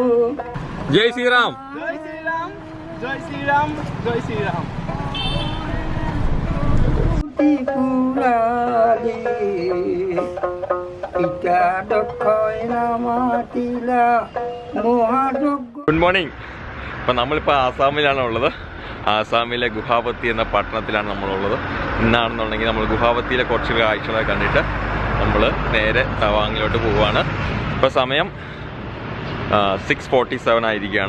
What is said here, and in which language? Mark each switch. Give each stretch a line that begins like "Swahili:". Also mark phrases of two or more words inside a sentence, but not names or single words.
Hindi: जय श्री राम जय श्री राम जय श्री राम जय श्री राम पुराली पिता दक्षय नामातिला मोहाजोग
English: good morning.
Malayalam: ഇപ്പം നമ്മളിപ്പോൾ ആസാമിലാണ് ഉള്ളത്. ആസാമിലെ ഗുവാഹത്തി എന്ന പട്ടണത്തിലാണ് നമ്മളുള്ളത്. ഇന്നാണെന്നുണ്ടെങ്കിൽ നമ്മൾ ഗുവാഹത്തിയിലെ കുറച്ച് കാഴ്ചകളെ കണ്ടിട്ട് നമ്മൾ നേരെ തവാങ്ങിലോട്ട് പോവുകയാണ്. ഇപ്പോൾ സമയം 6:47 ആയിരിക്കുകയാണ്.